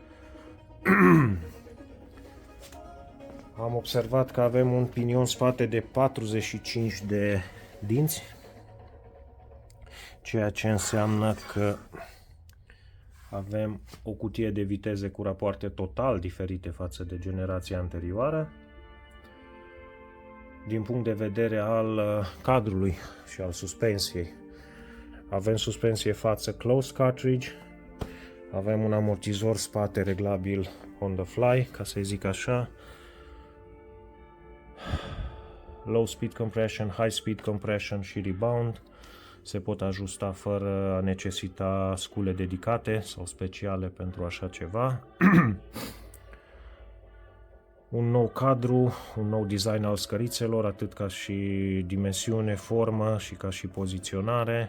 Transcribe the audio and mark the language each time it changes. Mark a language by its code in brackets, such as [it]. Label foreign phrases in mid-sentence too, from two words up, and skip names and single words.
[ro] Am observat că avem un pinion spate de 45 de dinți, ceea ce înseamnă că avem o cutie de viteze cu rapoarte total diferite față de generația anterioară. Din punct de vedere al cadrului și al suspensiei, avem suspensie față [en] closed cartridge, [ro] avem un amortizor spate reglabil [en] on the fly, [ro] ca să zic așa, [en] low speed compression, high speed compression [ro] și rebound se pot ajusta fără a necesita scule dedicate sau speciale pentru așa ceva. Un nou cadru, un nou design al scărițelor, atât ca și dimensiune, formă și ca și poziționare.